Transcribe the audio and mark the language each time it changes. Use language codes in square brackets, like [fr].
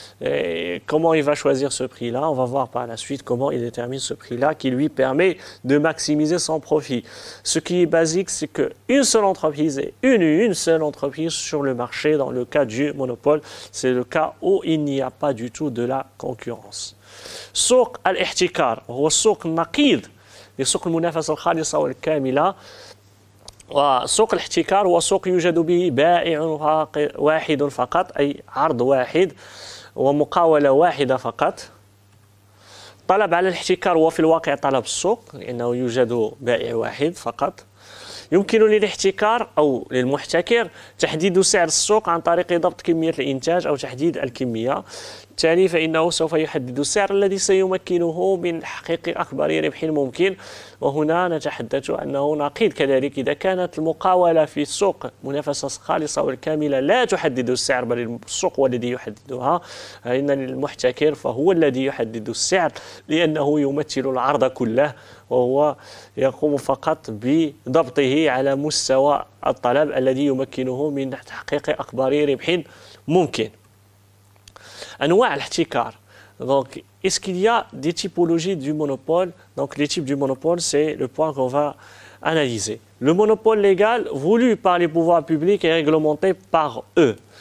[fr] Et comment il va choisir ce prix-là? On va voir par la suite comment il détermine ce prix-là qui lui permet de maximiser son profit. Ce qui est basique, c'est qu'une seule entreprise et une seule entreprise sur le marché. Dans le cas du monopole, c'est le cas où il n'y a pas du tout de la concurrence. [ar] سوق الاحتكار هو السوق النقيض لسوق المنافسة الخالصة والكاملة. وسوق الاحتكار هو سوق يوجد به بائع واحد فقط، أي عرض واحد ومقاولة واحدة فقط. طلب على الاحتكار هو في الواقع طلب السوق لأنه يوجد بائع واحد فقط. يمكن للاحتكار أو للمحتكر تحديد سعر السوق عن طريق ضبط كمية الإنتاج أو تحديد الكمية. بالتالي فإنه سوف يحدد السعر الذي سيمكنه من تحقيق أكبر ربح ممكن. وهنا نتحدث أنه نقيض كذلك إذا كانت المقاولة في السوق منافسة خالصة والكاملة لا تحدد السعر بل السوق هو الذي يحددها، فإن المحتكر فهو الذي يحدد السعر لأنه يمثل العرض كله وهو يقوم فقط بضبطه على مستوى الطلب الذي يمكنه من تحقيق أكبر ربح ممكن. أنواع الاحتكار. [fr] Donc, est-ce qu'il y a des typologies du monopole? Donc, les types du monopole, c'est le point qu'on va analyser. Le monopole légal voulu par les pouvoirs publics et réglementé par eux.